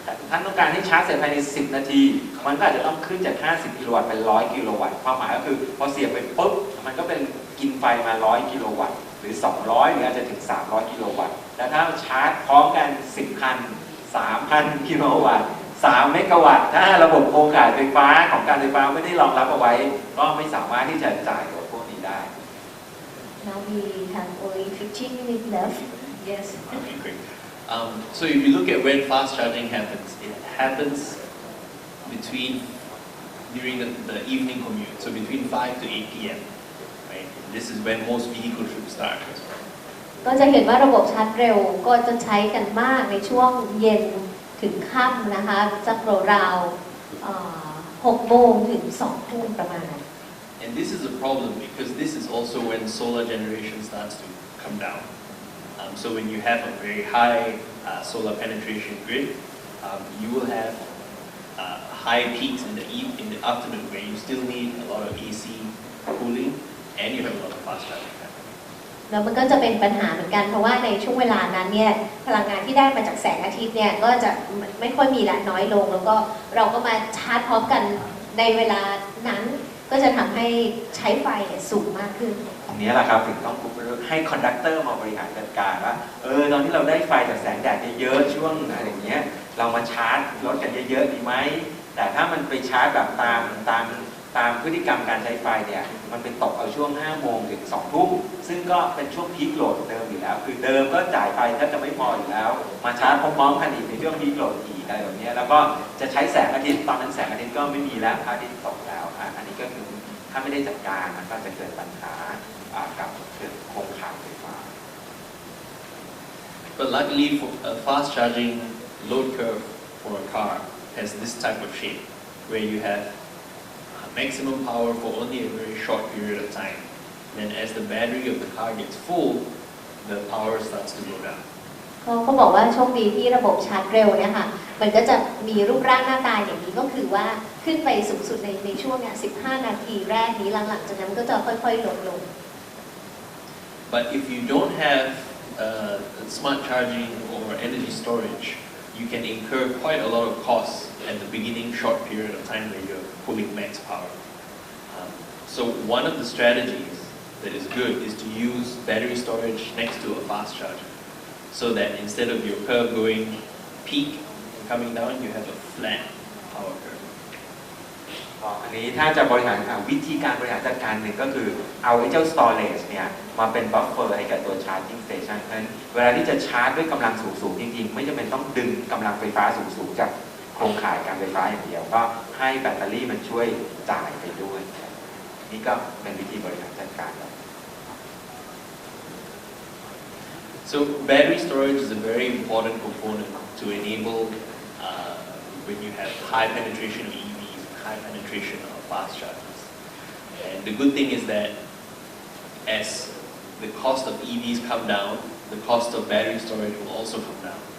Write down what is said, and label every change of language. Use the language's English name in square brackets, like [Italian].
[Thai] ท่านต้องการให้ชาร์จเสร็จภายใน10นาทีมันก็อาจจะต้องขึ้นจาก50กิโลวัตต์เป็น100กิโลวัตต์ความหมายก็คือพอเสียบไปปุ๊บมันก็เป็นกินไฟมา100กิโลวัตต์หรือ200หรืออาจจะถึง300กิโลวัตต์แล้วถ้าชาร์จพร้อมกัน10คัน 3,000 กิโลวัตต์3 เมกะวัตต์ถ้าระบบโครงข่ายไฟฟ้าของการไฟฟ้าไม่ได้รองรับเอาไว้ก็ไม่สามารถที่จะจ่ายรถพวกนี้ได้ [English] Now we have only 15 minutes left. Yes. Okay, great. So if you look at when fast charging happens, it happens during the evening commute, so between 5 to 8 p.m. Right? This is when most vehicle trips start as well. [Thai] ก็จะเห็นว่าระบบชาร์จเร็วก็จะใช้กันมากในช่วงเย็นถึงค่ำนะคะสักราวๆ6 โมงถึง 2 ทุ่มประมาณนั้น [English] And this is a problem because this is also when solar generation starts to come down. So when you have a very high solar penetration grid, you will have high peaks in the afternoon where you still need a lot of AC cooling and you have a lot of fast charging. [Thai] แล้วมันก็จะเป็นปัญหาเหมือนกันเพราะว่าในช่วงเวลานั้นเนี่ยพลังงานที่ได้มาจากแสงอาทิตย์เนี่ยก็จะไม่ค่อยมีละน้อยลงแล้วก็เราก็มาชาร์จพร้อมกันในเวลานั้นก็จะทำให้ใช้ไฟสูงมากขึ้น ตรงนี้แหละครับถึงต้องให้คอนดักเตอร์มาบริหารจัดการว่าตอนที่เราได้ไฟจากแสงแดดเยอะๆช่วงอะไรอย่างเงี้ยเรามาชาร์จรถกันเยอะๆดีไหมแต่ถ้ามันไปชาร์จแบบตาม ตามพฤติกรรมการใช้ไฟเนี่ยมันเป็นตกเอาช่วง5 โมงถึง 2 ทุ่มซึ่งก็เป็นช่วงพีคโหลดเดิมอยู่แล้วคือเดิมก็จ่ายไฟแทบจะไม่พออยู่แล้วมาชาร์จพร้อมๆกันอีกในช่วงพีคโหลดอีกอะไรแบบนี้แล้วก็จะใช้แสงอาทิตย์ตอนนั้นแสงอาทิตย์ก็ไม่มีแล้วพระอาทิตย์ตกแล้วอันนี้ก็คือถ้าไม่ได้จัดการมันก็จะเกิดปัญหากับโครงข่ายไฟฟ้า [English] But luckily, for a fast charging load curve for a car has this type of shape, where you have maximum power for only a very short period of time. Then, as the battery of the car gets full, the power starts to go down. [Thai] เขาบอกว่าโชคดีที่ระบบชาร์จเร็วเนี่ยค่ะมันก็จะมีรูปร่างหน้าตาอย่างนี้ก็คือว่าขึ้นไปสูงสุดในช่วงเนี่ย15 นาทีแรกนี้หลังๆจากนั้นก็จะค่อยๆลดลง [English] But if you don't have smart charging or energy storage, you can incur quite a lot of costs at the beginning short period of time where you're pulling max power. So one of the strategies that is good is to use battery storage next to a fast charger, so that instead of your curve going peak and coming down, you have a flat power curve. [Thai] อันนี้ถ้าจะบริหารวิธีการบริหารจัดการหนึ่งก็คือเอาไอ้เจ้า storage เนี่ยมาเป็น buffer ให้กับตัว charging station เพราะฉะนั้นเวลาที่จะชาร์จด้วยกำลังสูงๆจริงๆไม่จำเป็นต้องดึงกำลังไฟฟ้าสูงๆจากโครงข่ายการไฟฟ้าอย่างเดียวก็ให้แบตเตอรี่มันช่วยจ่ายไปด้วยนี่ก็เป็นวิธีบริหารจัดการ [English] So battery storage is a very important component to enable when you have high penetration of EVs, high penetration of fast chargers. And the good thing is that as the cost of EVs come down, the cost of battery storage will also come down.